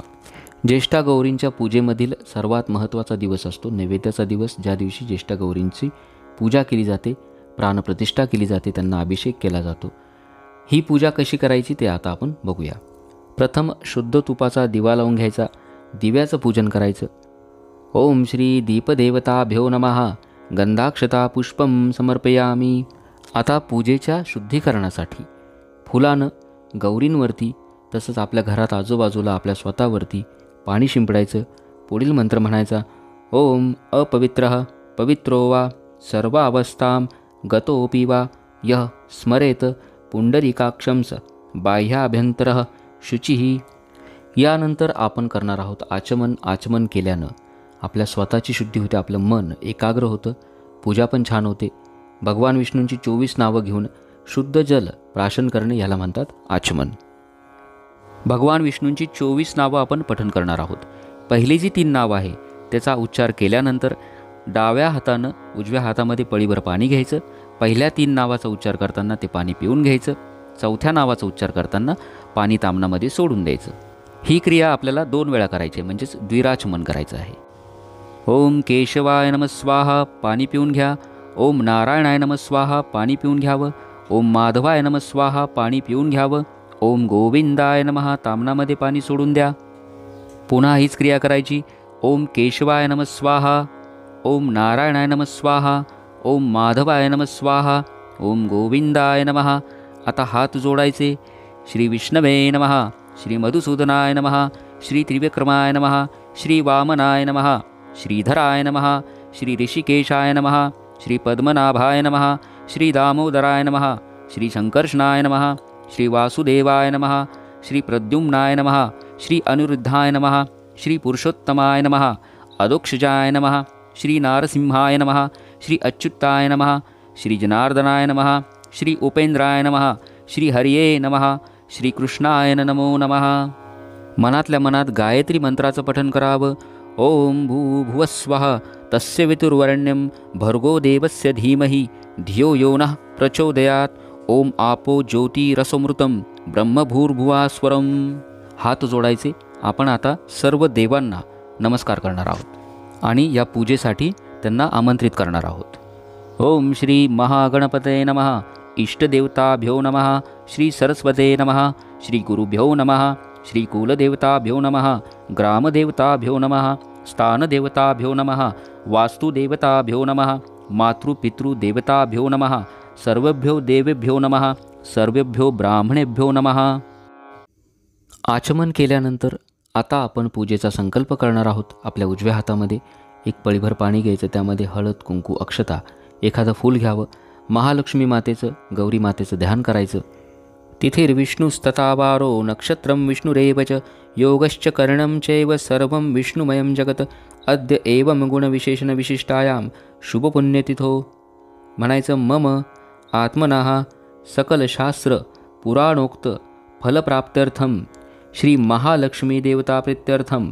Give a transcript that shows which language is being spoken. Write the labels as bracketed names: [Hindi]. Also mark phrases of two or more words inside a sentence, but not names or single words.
[Marathi] ज्येष्ठा गौरींच्या पूजेमधील सर्वात महत्त्वाचा दिवस असतो नैवेद्याचा दिवस, ज्या दिवशी ज्येष्ठा गौरींची पूजा केली जाते, प्राणप्रतिष्ठा केली जाते, त्यांना अभिषेक केला जातो. ही पूजा कशी करायची ते आता आपण बघूया. प्रथम शुद्ध तुपाचा दिवा लावून घ्यायचा, दिव्याचं पूजन करायचं. [Sanskrit] ओम श्री दीपदेवताभ्यो नमः गंधाक्षता पुष्पम समर्पयामी. [Marathi] आता पूजेच्या शुद्धीकरणासाठी फुलानं गौरींवरती तसंच आपल्या घरात आजूबाजूला आपल्या स्वतःवरती पाणी शिंपडायचं. पुढील मंत्र म्हणायचा, [Sanskrit] ओम अपवित्रः पवित्रो वा सर्व अवस्थां गतोऽपि वा यः स्मरेत पुंडरीकाक्षंस बाह्याभ्यंतरः शुचिः. [Marathi] यानंतर आपण करणार आहोत आचमन. आचमन केल्यानं आपल्या स्वतःची शुद्धी होते, आपलं मन एकाग्र होतं, पूजा पण छान होते. भगवान विष्णूंची 24 नावं घेऊन शुद्ध जल प्राशन करणे याला म्हणतात आचमन. भगवान विष्णूंची 24 नावं आपण पठण करणार आहोत. पहिली जी 3 नावं आहे त्याचा उच्चार केल्यानंतर डाव्या हातानं उजव्या हातामध्ये पळीभर पाणी घ्यायचं. पहिल्या 3 नावाचा उच्चार करताना ते पाणी पिऊन घ्यायचं. चौथ्या नावाचा उच्चार करताना पाणी तामनामध्ये सोडून द्यायचं. ही क्रिया आपल्याला 2 वेळा करायची, म्हणजेच द्विराचमन करायचं आहे. [Sanskrit] ओम केशवाय नमः स्वाहा, [Marathi] पाणी पिऊन घ्या. [Sanskrit] ओम नारायणाय नमः स्वाहा, [Marathi] पाणी पिऊन घ्यावं. [Sanskrit] ओम माधवाय नमः स्वाहा, [Marathi] पाणी पिऊन घ्यावं. [Sanskrit] ओम गोविंदाय नमः, [Marathi] तामनामध्ये पाणी सोडून द्या. पुन्हा हीच क्रिया करायची. [Sanskrit] ओम केशवाय नमः स्वाहा, ओम नारायणाय नमः स्वाहा, ओम माधवाय नमः स्वाहा, ओम गोविंदाय नमः. [Marathi] आता हात जोडायचे. [Sanskrit] श्री विष्णवे नमः, श्री मधुसूदनाय नमः, श्री त्रिविक्रमाय नमः, श्री वामनाय नमः, श्रीधराय नमः, श्री ऋषिकेशाय नमः, श्री पद्मनाभाय नमः, श्री दामोदराय नमः, श्री संकर्षणाय नमः, श्री वासुदेवाय नमः, श्री प्रद्युम्नाय नमः, श्री अनिरुद्धाय नमः, श्री पुरुषोत्तमाय नमः, अदोक्षजाय नमः, श्री नारसिंहाय नमः, श्री अच्युताय नमः, श्री जनार्दनाय नमः, श्री उपेंद्राय नमः, श्री हरिये नमः, श्री कृष्णाय नमो नमः. [Marathi] मनातल्या मनात गायत्री मंत्राचं पठण करावं. [Sanskrit] ओम भूभुवस्वः तस्य वितुर्वरेण्यं भर्गो देवस्य धीमहि धियो यो नः प्रचोदयात्. ओम आपो ज्योतिरसमृतं ब्रह्मभूर्भुवास्वरम. [Marathi] हात जोडायचे. आपण आता सर्व देवांना नमस्कार करणार आहोत आणि या पूजेसाठी त्यांना आमंत्रित करणार आहोत. [Sanskrit] ओम श्री महागणपतये नमः, इष्टदेवताभ्यो नमः, श्री सरस्वते नमः, श्री गुरुभ्यो नमः, श्री कुलदेवताभ्यो नमः, ग्रामदेवताभ्यो नमः, स्थानदेवताभ्यो नमः, वास्तुदेवताभ्यो नमः, मातृपितृदेवताभ्यो नमः, सर्वेभ्यो देवेभ्यो नमः, सर्वेभ्यो ब्राह्मणेभ्यो नमः. [Marathi] आचमन केल्यानंतर आता आपण पूजेचा संकल्प करणार आहोत. आपल्या उजव्या हातामध्ये एक पळीभर पाणी घ्यायचं, त्यामध्ये हळद, कुंकू, अक्षता, एखादं फूल घ्यावं. महालक्ष्मी मातेचं, गौरी मातेचं ध्यान करायचं. [Sanskrit] तिथिर्विष्णुस्तथावारो नक्षत्रं विष्णुरेव च योगश्च करणं चैव सर्वं विष्णुमयं जगत अद्य एवं गुणविशेषणविशिष्टायां शुभपुण्यतिथो. म्हणायचं मम आत्मनः सकलशास्त्र पुराणोक्त फलप्राप्त्यर्थं श्री महालक्ष्मी देवताप्रीत्यर्थं